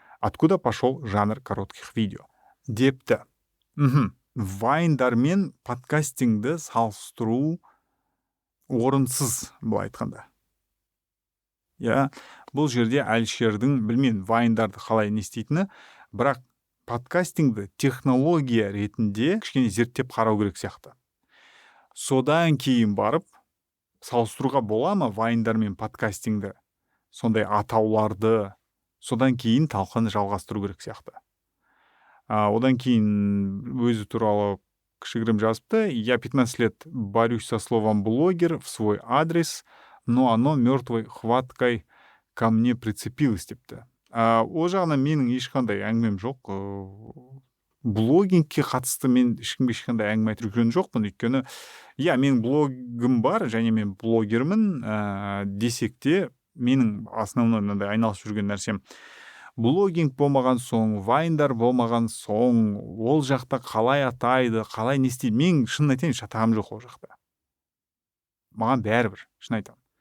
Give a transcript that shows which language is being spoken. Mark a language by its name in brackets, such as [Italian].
[Russian] Откуда пошел жанр коротких видео? [Kazakh] Депті. Вайндармен подкастингді салыстыру орынсыз, былай айтқанда. Бұл жерде Әлшердің, білмеймін, вайндарды қалай не істейтіні, бірақ подкастингді технология ретінде кішкене зерттеп қарау керек сияқты. Содан кейін барып, салыстыруға бола ма вайндар мен подкастингді, сондай атауларды, содан кейін талқыны жалғастыру керек сияқты. Одан кейін өзі туралы кішігірім жазыпты. [Russian] Я 15 лет борюсь со словом блогер в свой адрес, но оно мертвой хваткой ко мне прицепилось [Kazakh] депті. Ол жағынан менің ешқандай әңгімем жоқ. Блогингке қатысты мен ешқандай әңгіме айтып жүрген жоқпын, өйткені менің блогым бар, және мен блогермін, десек те менің основной мынандай айналысып жүрген нәрсем блогинг болмаған соң, вайндар болмаған соң, ол жақта қалай атайды, қалай не істейді, мен шынын айтайын, шатағым жоқ ол жақта. Маған бәрібір, шын айтамын.